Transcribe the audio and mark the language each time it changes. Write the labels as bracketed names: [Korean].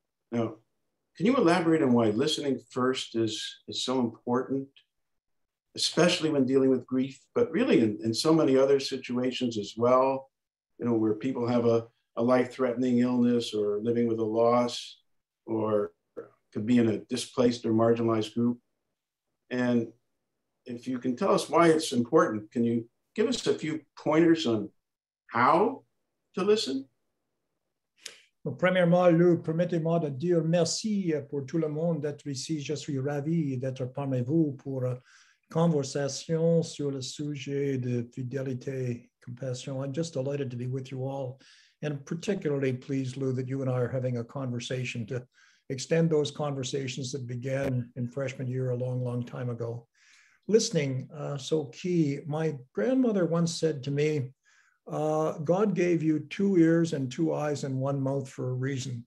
[English] Now, can you elaborate on why listening first is so important, especially when dealing with grief, but really in so many other situations as well, you know, where people have a life-threatening illness or living with a loss, or could be in a displaced or marginalized group. And if you can tell us why it's important, can you give us a few pointers on how to listen? [French] Premièrement, Lou, permettez-moi de dire merci pour tout le monde d'être ici. Je suis ravi d'être parmi vous pour une conversation sur le sujet de fidélité, compassion. [English] I'm just delighted to be with you all, and particularly pleased, Lou, that you and I are having a conversation to extend those conversations that began in freshman year a long, long time ago. Listening, so key. My grandmother once said to me, God gave you 2 ears and 2 eyes and 1 mouth for a reason.